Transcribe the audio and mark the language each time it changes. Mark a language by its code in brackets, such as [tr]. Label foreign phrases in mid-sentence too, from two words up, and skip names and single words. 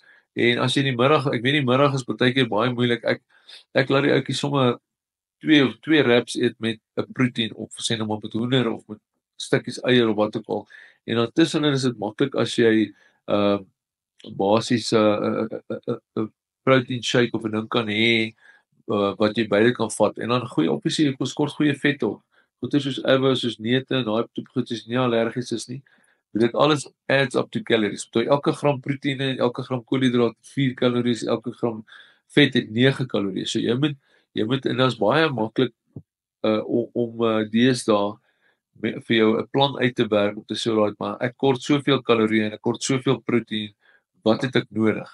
[af] En as jy in die middag, ek weet die middag is baie keer baie moeilik. Ek laat die ouetjie sommer twee wraps eet met 'n proteïen of sê nou maar met hoender of met stukkies eier of wat ook al. En dan tussenin is dit maklik as jy basies 'n [en] protein shake [af] of 'n ding kan hê wat jy beide kan vat en dan goeie obviously jy kort goeie vet op. Goeie soos eiweië, soos neute en daai tipe goed is nie allergies is nie. Dit alles [en] adds up to calories. [af] So elke gram proteïene, elke gram koolhidraat 4 kalories, elke gram vet het 9 kalorieë. So jy moet en dit is baie maklik om deesdae vir jou 'n plan uit te werk om te sê right, maar ek kort soveel kalorieë en ek kort soveel proteïen, wat het ek nodig?